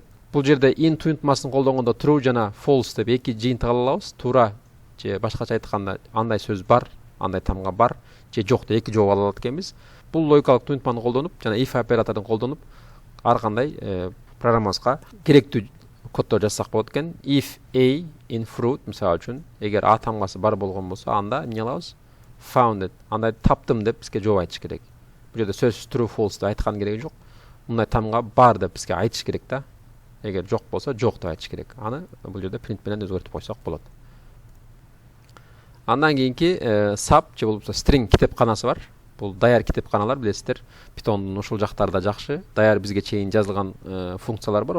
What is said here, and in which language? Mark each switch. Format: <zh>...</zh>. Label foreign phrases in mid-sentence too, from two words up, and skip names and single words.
<ky>Бул жерде in туюнтмасын колдонгондо true жана false деп эки жыйынтык ала алабыз. Туура же башкача айтканда андай сөз бар, андай тамга бар же жок деп эки жооп ала алат экенбиз. Бул логикалык туюнтманы колдонуп жана if операторун колдонуп ар кандай программабызга керектүү коддор жазсак болот экен.</ky> <en>If a in fruit</en> <ky>мисалы үчүн, эгер a тамгасы бар болгон болсо, анда эмне кылабыз? Found. Андай таптым деп бизге жооп айтыш керек. Бул жерде сөз</ky> <en>true false</en> <ky>деп айткан кереги жок. Мындай тамга бар деп бизге айтыш керек да. Эгер жок болсо жок деп айтыш керек. Аны бул жерде print менен өзгөртүп койсок болот. Андан кийинки sub же болбосо string китепканасы бар. Бул даяр китепканалар билесиздер. Python'дун ушул жактарда жакшы, даяр бизге чейин жазылган функциялар бар.</ky>